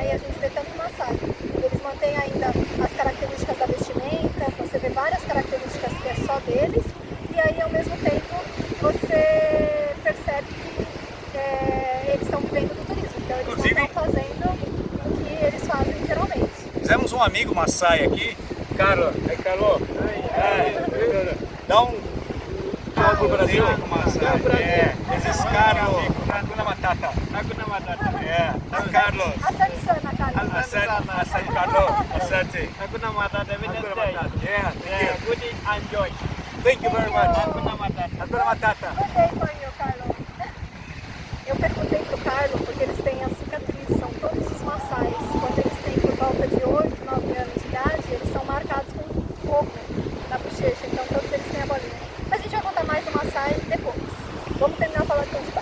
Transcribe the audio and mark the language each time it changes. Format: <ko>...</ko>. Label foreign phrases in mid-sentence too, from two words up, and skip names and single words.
<pt>E a gente vê tanto Maasai. Eles mantêm ainda as características da vestimenta, você vê várias características que é só deles, e aí ao mesmo tempo você percebe que eles estão vivendo do turismo, então eles não estão fazendo o que eles fazem geralmente. Fizemos um amigo Maasai aqui, Carlos. Dá um pro Brasil com Maasai. Esses Carlos.</pt> <sw>Hakuna Matata. Carlos. Asante sana, Carlos. Asante Carlos. Asante. Hakuna Matata, Hakuna Matata.</sw> <en>good enjoy. Thank you very much.</en> <sw>Hakuna Matata. Hakuna Matata.</sw> <en>Good for you, Carlos.</en> <pt>Eu perguntei pro Carlos porque eles têm a cicatriz, são todos os Maasais. Quando eles têm por volta de 8, 9 anos de idade, eles são marcados com fogo na bochecha, então todos eles têm a bolinha. Mas a gente vai contar mais do Maasai depois. Vamos terminar falando de Zanzibar.</pt>